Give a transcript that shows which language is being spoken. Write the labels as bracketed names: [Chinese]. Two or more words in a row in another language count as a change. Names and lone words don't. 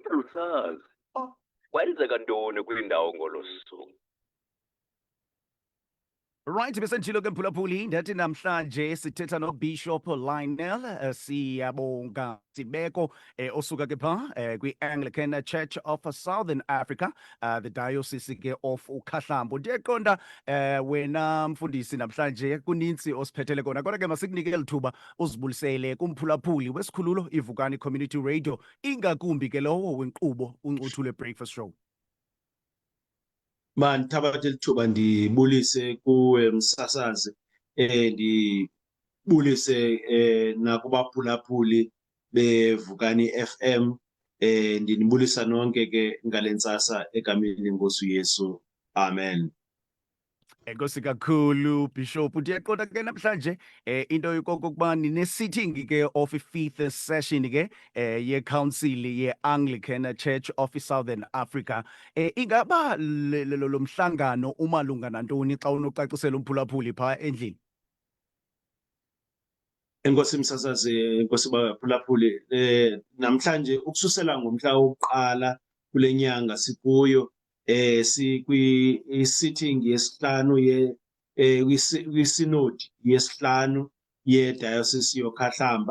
[Zulu] angisazi. [Xhosa] Kwenzeka ntoni kwindawo ngolo suku? Right, besendilo ke mphulaphuli ndathi namhlanje sithetha no Bishop Lionel siyabonga Sibeko osuka ke pha kwi-Anglican Church of Southern Africa, [English] the Diocese [Xhosa] ke of uKhahlambo. Ndiyaqonda wena mfundisi namhlanje kuninzi osiphethele kona, kodwa ke masikunike lithuba uzibulisele kumphulaphuli wesikhululo iVukani Community Radio, ingakumbi ke lowo wenkqubo uNcuthule Breakfast Show. Mandithabathe lithuba ndibulise kuwe msasazi, ndibulise nakubaphulaphuli beVukani FM, ndinibulisa nonke ke ngalentsasa egameni lenkosi uYesu. Amen. Enkosi kakhulu Bishop. Ndiyaqonda ke namhlanje into yokokuba nine-sitting ke of i-5th session ke ye-council ye-Anglican Church of Southern Africa. Ingaba lo mhlangano umalunga nantoni xa unocacisela umphulaphuli pha endlini? Enkosi msasazi, enkosi baphulaphuli, namhlanje ukususela ngomhla wokuqala kule nyanga sikuyo, sikwi-sitting yesihlanu kwi-synod yesihlanu ye-Diocese yoKhahlamba.